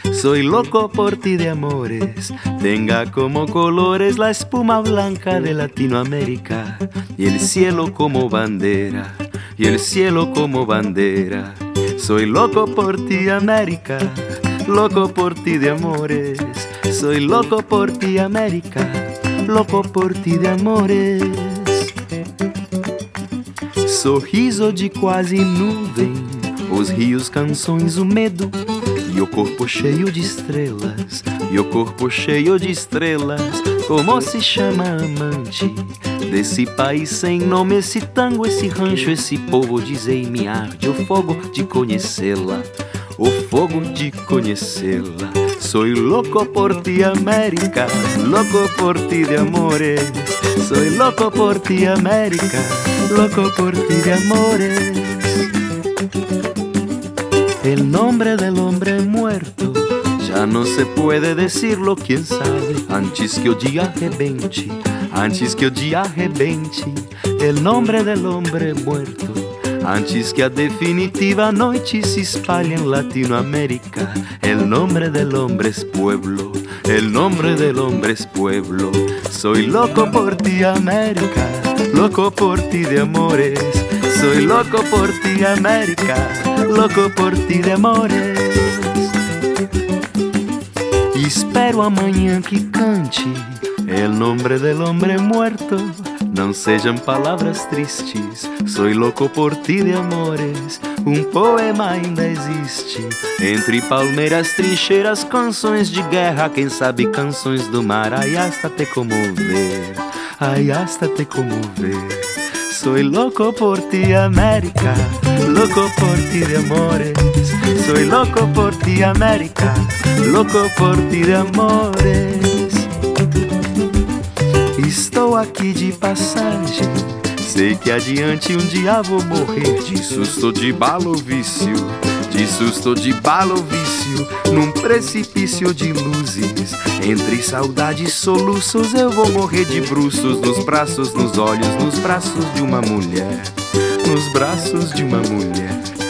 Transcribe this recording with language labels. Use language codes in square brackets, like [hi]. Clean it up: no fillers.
[es] Soy loco por ti de amores, tenga como colores la espuma blanca de Latinoamérica, y el cielo como bandera, y el cielo como bandera. Soy loco por ti, América, loco por ti de amores. Soy loco por ti, América, loco por ti de amores. [pt] Sorriso de quase nuvem, os rios, canções, o medo, e o corpo cheio de estrelas, e o corpo cheio de estrelas. Como se chama amante desse país sem nome, esse tango, esse rancho, esse povo? Dizei-me, arde o fogo de conhecê-la, o fogo de conhecê-la. [es] Soy loco por ti, América, loco por ti de amores. Soy loco por ti, América, loco por ti de amores. El nombre del hombre muerto ya no se puede decirlo, quién sabe, antes que el día rebente, antes que el día rebente. El nombre del hombre muerto, antes que a definitiva noche se espalhe en Latinoamérica. El nombre del hombre es pueblo, el nombre del hombre es pueblo. Soy loco por ti, América, loco por ti de amores. Soy loco por ti, América, loco por ti de amores. Espero amanhã que cante el nombre del hombre muerto. [pt] Não sejam palavras tristes, [es] soy loco por ti de amores. [pt] Um poema ainda existe entre palmeiras, trincheiras, canções de guerra, quem sabe canções do mar. [es] Ai, hasta te comover, ai, hasta te comover. Soy loco por ti, América, loco por ti de amores. Soy loco por ti, América, loco por ti de amores. [pt] Estou aqui de passagem, sei que adiante um dia vou morrer. De susto, de bala ou vício, de susto, de bala ou vício. Num precipício de luzes, entre saudade e soluços, eu vou morrer de bruços, nos braços, nos olhos, nos braços de uma mulher, nos braços de uma mulher.